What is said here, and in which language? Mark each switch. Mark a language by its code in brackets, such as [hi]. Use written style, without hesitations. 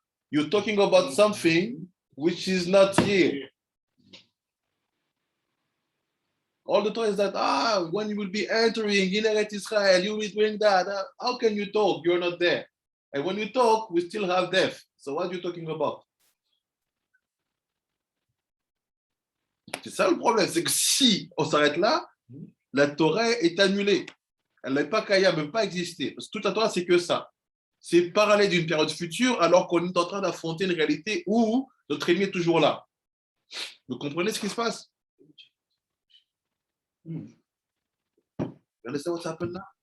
[en] You're talking about something which is not here. All the Torah is that, when you will be entering in Eretz Israel, you will be doing that. How can you talk? You're not there. And when you talk, we still have death. So what are you talking about? [fr] C'est ça le problème, c'est que si on s'arrête là, la Torah est annulée. Elle n'est pas kaya, elle ne peut pas exister. Parce que toute la Torah, c'est que ça. C'est parler d'une période future alors qu'on est en train d'affronter une réalité où notre ennemi est toujours là. Vous comprenez ce qui se passe? [en] You understand what's happened now?